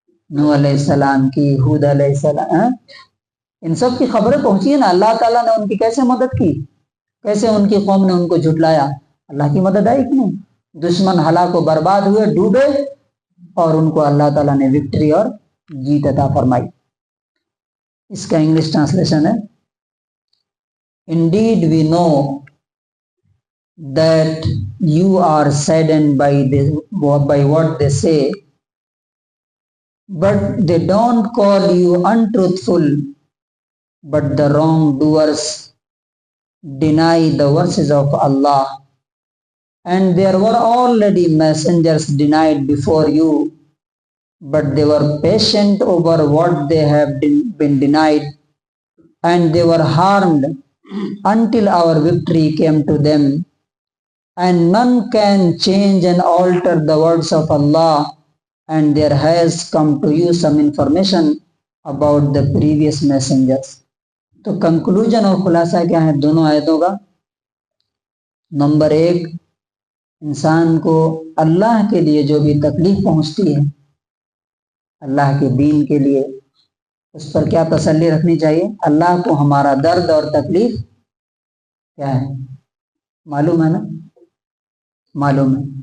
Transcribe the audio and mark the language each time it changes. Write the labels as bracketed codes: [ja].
[ur] نوح علیہ السلام کی، ہود علیہ السلام، ان سب کی خبریں پہنچی ہیں نا. اللہ تعالیٰ نے ان کی کیسے مدد کی، کیسے ان کی قوم نے ان کو جھٹلایا. اللہ کی مدد آئی کہ نہیں؟ دشمن ہلاک و برباد ہوئے، ڈوبے، اور ان کو اللہ تعالیٰ نے وکٹری اور جیت عطا فرمائی. اس کا انگلش ٹرانسلیشن ہے، [en] Indeed we know that you are saddened by what they say, but they don't call you untruthful, but the wrongdoers deny the verses of Allah, and there were already messengers denied before you, but they were patient over what they have been denied, and they were harmed until our victory came to them, and none can change and alter the words of Allah, and there has come to you some information about the previous messengers. [ur] تو conclusion اور خلاصہ کیا ہے دونوں آیتوں کا؟ Number 1، انسان کو اللہ کے لیے جو بھی تکلیف پہنچتی ہے، اللہ کے دین کے لیے، اس پر کیا تسلی رکھنی چاہیے؟ اللہ کو ہمارا درد اور تکلیف کیا ہے معلوم ہے نا، معلوم ہے.